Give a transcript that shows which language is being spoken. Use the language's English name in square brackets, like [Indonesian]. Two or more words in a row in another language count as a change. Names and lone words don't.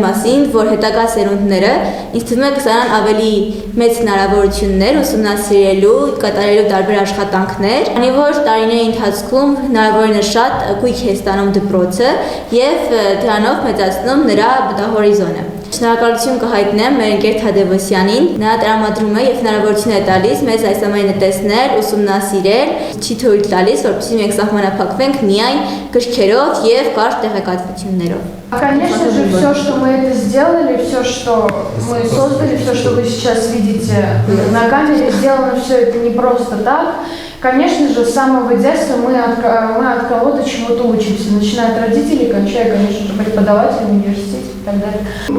[Armenian] մասին, որ հետագա սերունդները ինձ թվում է կստանան ավելի մեծ հնարավորություններ ուսումնասիրելու, կատարելու տարբեր աշխատանքներ, քանի որ տարիների ընթացքում հնարավորինս շատ գույք է ստանում դպրոցը եւ դրանով մեծացնում նրա մտահորիզոնը։ Շնորհակալություն կհայտնեմ մեր ընկեր Թադևոսյանին, նա տրամադրում է եւ հնարավորություն է տալիս մեզ այս ամենը տեսնել, ուսումնասիրել, չի թույլ տալիս, որպեսզի մենք սահմանափակվենք միայն գրքերով եւ կարճ տեղեկատվություններով։ [Russian] Конечно же, все, что мы это сделали, все, что мы создали, все, что вы сейчас видите на камере, сделано все это не просто так. Конечно же, с самого детства мы от кого-то чего-то учимся, начиная от родителей, кончая, конечно же, преподавателем, университете и так далее.